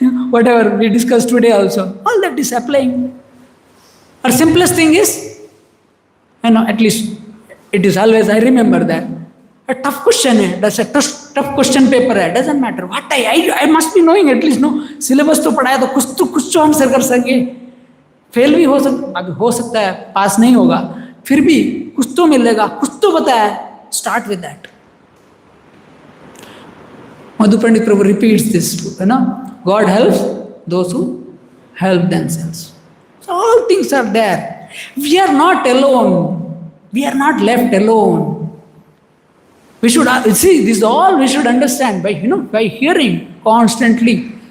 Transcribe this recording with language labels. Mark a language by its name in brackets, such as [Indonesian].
[English] Whatever we discussed today also, all that is applying. Our simplest thing is, at least it is always, I remember that. A tough question, that's a tough question paper, doesn't matter. What I must be knowing at least, no, syllabus to [Hindi] पढ़ाया तो कुछ तो answer कर सकेंगे. Fail भी हो सकता है, पास नहीं होगा, फिर भी कुछ तो मिलेगा, कुछ तो बताया. [English] Start with that. Madhu Pandit Prabhu repeats this, God helps those who help themselves. So all things are there. We are not alone. We are not left alone. We should see this all we should understand by hearing constantly.